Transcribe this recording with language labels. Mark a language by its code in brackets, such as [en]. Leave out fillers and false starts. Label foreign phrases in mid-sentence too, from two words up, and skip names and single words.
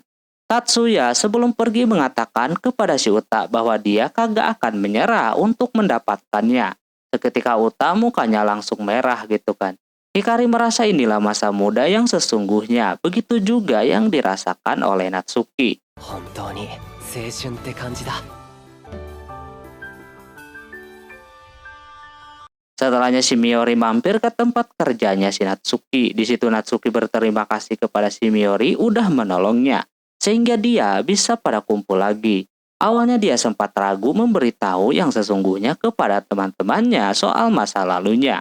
[id] Tatsuya sebelum pergi mengatakan kepada si Uta bahwa dia kagak akan menyerah untuk mendapatkannya. Seketika Uta mukanya langsung merah gitu kan. Hikari merasa inilah masa muda yang sesungguhnya, begitu juga yang dirasakan oleh Natsuki. [ja] 本当に青春って感じだ。 [id] Setelahnya si Miyori mampir ke tempat kerjanya si Natsuki. Di situ Natsuki berterima kasih kepada si Miyori udah menolongnya, sehingga dia bisa pada kumpul lagi. Awalnya dia sempat ragu memberitahu yang sesungguhnya kepada teman-temannya soal masa lalunya.